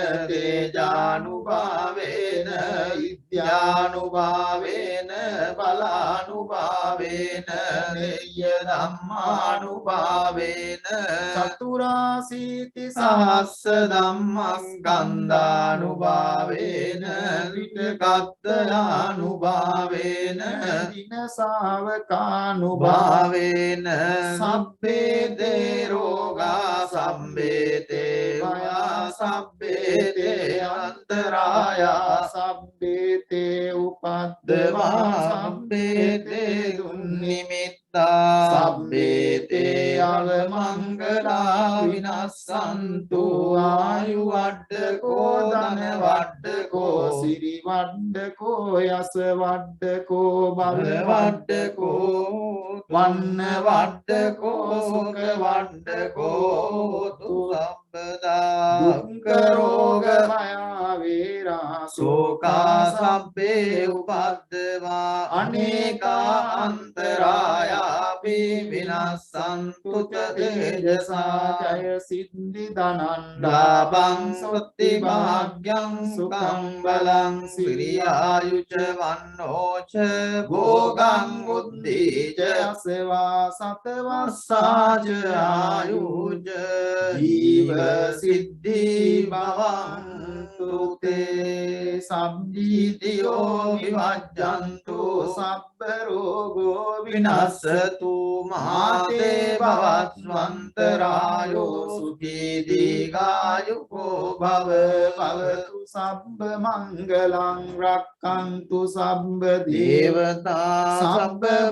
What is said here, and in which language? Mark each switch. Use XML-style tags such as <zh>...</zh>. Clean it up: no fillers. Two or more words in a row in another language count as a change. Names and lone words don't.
<pi>තේජානුභාවේන විද්‍යානුභාවේන බලානුභාවේන නේය ධම්මානුභාවේන චතුරාසීති සහස්ස ධම්මස්කන්ධානුභාවේන විතකත්තයානුභාවේන දින ශාවකානුභාවේන සබ්බේ දේ රෝගා සබ්බේ තේ වයා සබ්බේ තේ අන්තරායා සබ්බේ තේ උපද්දවා සබ්බේ තේ දුන්නිමිත්තා සබ්බේ තේ අවමංගලා විනස්සන්තු ආයු වඩ්ඩකෝ ධන වඩ්ඩකෝ සිරි වඩ්ඩකෝ යස වඩ්ඩකෝ බල වඩ්ඩකෝ වන්න වඩ්ඩකෝ සුඛ වඩ්ඩකෝ තු සම්පදා දුක්ඛ රෝග භය වේරා ශෝකා සබ්බේ උපද්දවා අනේකා අන්තරායාපි විනස්සන්තු ච තේජසා ජය සිද්ධි ධනං ලාභං සොත්ති භාග්‍යං සුඛං බලං සිරියායුච වන්නෝච භෝගං බුද්ධිච අසවා සතවස්සාච ආයුජ ජීව සිද්ධි භවං තුතේ සම්දීතියෝ විවජ්ජන්තු සබ්බ රෝගෝ විනස්සතු මාතේ භවස්වන්තරායෝ සුඛී දීඝායුකෝ භව භවතු සබ්බ මංගලං රක්ඛන්තු සබ්බ දේවතා සබ්බ</pi>